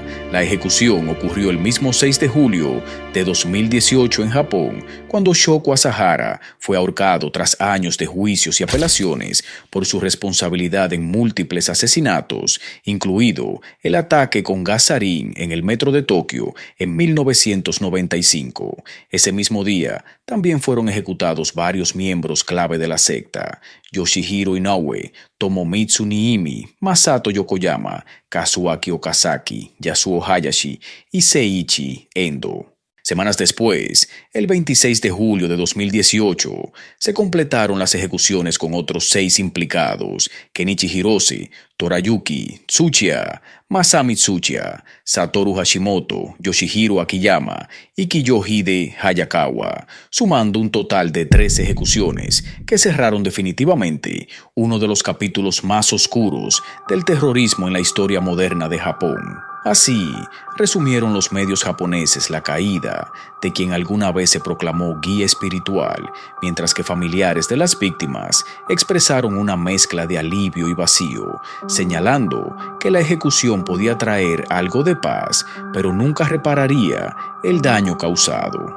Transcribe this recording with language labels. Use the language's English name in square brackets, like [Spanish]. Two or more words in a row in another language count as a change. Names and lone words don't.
[Spanish] La ejecución ocurrió el mismo 6 de julio de 2018 en Japón, cuando Shoko Asahara fue ahorcado tras años de juicios y apelaciones por su responsabilidad en múltiples asesinatos, incluido el ataque con gas sarín en el metro de Tokio en 1995. Ese mismo día, también fueron ejecutados varios miembros clave de la secta: Yoshihiro Inoue, Tomomitsu Niimi, Masato Yokoyama, Kazuaki Okazaki, Yasuo Hayashi y Seiichi Endo. Semanas después, el 26 de julio de 2018, se completaron las ejecuciones con otros 6 implicados: Kenichi Hirose, Torayuki Tsuchiya, Masami Tsuchiya, Satoru Hashimoto, Yoshihiro Akiyama y Kiyohide Hayakawa, sumando un total de 13 ejecuciones que cerraron definitivamente uno de los capítulos más oscuros del terrorismo en la historia moderna de Japón. Así, resumieron los medios japoneses la caída de quien alguna vez se proclamó guía espiritual, mientras que familiares de las víctimas expresaron una mezcla de alivio y vacío, señalando que la ejecución podía traer algo de paz, pero nunca repararía el daño causado.